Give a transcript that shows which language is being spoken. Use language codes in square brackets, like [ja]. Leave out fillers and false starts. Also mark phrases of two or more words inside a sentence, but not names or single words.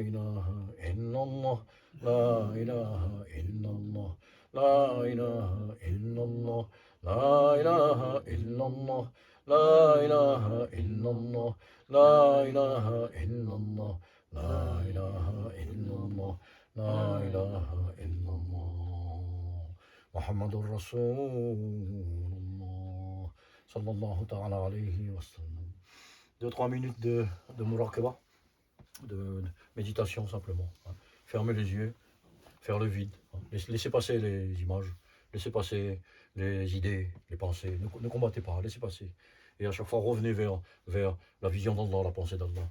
[ar] إله إلا الله لا إله إلا الله لا إله إلا الله لا إله إلا الله لا إله إلا الله لا إله إلا الله لا إله إلا الله لا إله إلا الله محمد رسول الله صلى الله تعالى عليه وسلم [fr] 2-3 minutes de muraqaba de méditation simplement. Fermer les yeux, faire le vide. Laissez passer les images, laissez passer les idées, les pensées. Ne combattez pas, laissez passer. Et à chaque fois, revenez vers la vision d'Allah, la pensée d'Allah.